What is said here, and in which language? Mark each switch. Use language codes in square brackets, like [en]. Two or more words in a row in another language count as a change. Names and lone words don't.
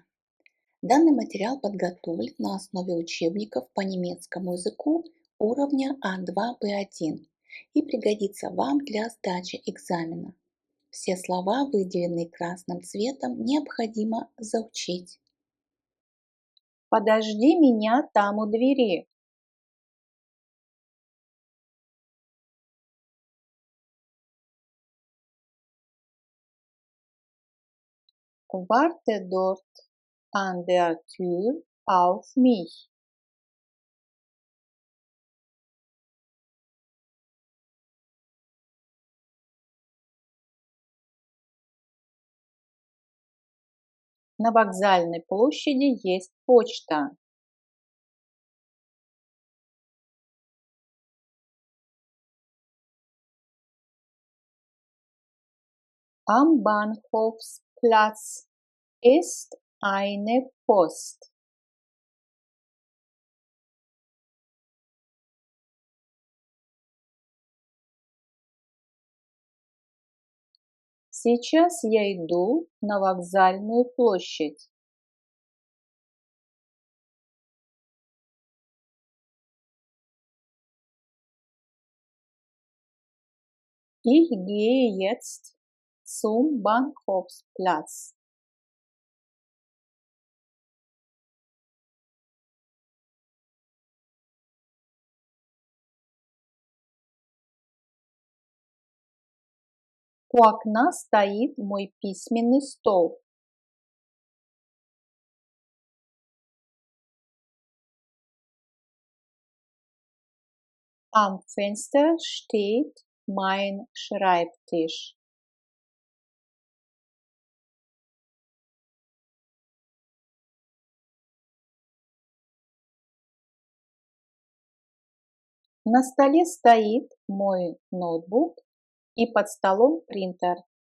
[ru] Данный материал подготовлен на основе учебников по немецкому языку уровня А2 Б1 и пригодится вам для сдачи экзамена. Все слова, выделенные красным цветом, необходимо заучить. Подожди меня там у двери. [de] Warte dort an der Tür auf mich. [ru] На вокзальной площади есть почта. [de] Am Bahnhofsplatz ist eine Post. [ru] Сейчас я иду на вокзальную площадь. [de] Ich gehe jetzt zum Bahnhofsplatz. [ru] У окна стоит мой письменный стол. [de] Am Fenster steht mein Schreibtisch. [ru] На столе стоит мой ноутбук и под столом принтер.